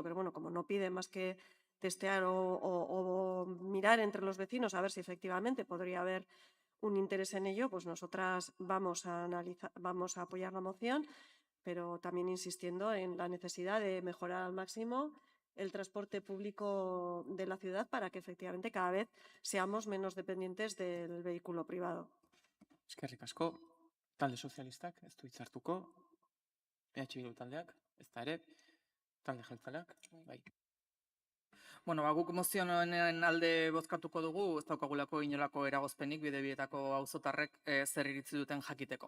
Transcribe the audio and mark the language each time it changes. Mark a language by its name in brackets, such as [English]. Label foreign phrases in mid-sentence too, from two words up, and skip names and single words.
[Spanish] Pero bueno, como no pide más que testear o mirar entre los vecinos a ver si efectivamente podría haber un interés en ello, pues nosotras vamos a apoyar la moción, pero también insistiendo en la necesidad de mejorar al máximo el transporte público de la ciudad para que efectivamente cada vez seamos menos dependientes del vehículo privado. [Basque] Eskerrik asko, talde sozialistak, ez du hitz hartuko, Bildu taldeak, ezta ere, talde jeltzaleak, bai. Bueno, guk mozio honen alde bozkatuko dugu, ez daukagulako inolako eragozpenik Bidebietako auzotarrek zer iritzi duten jakiteko.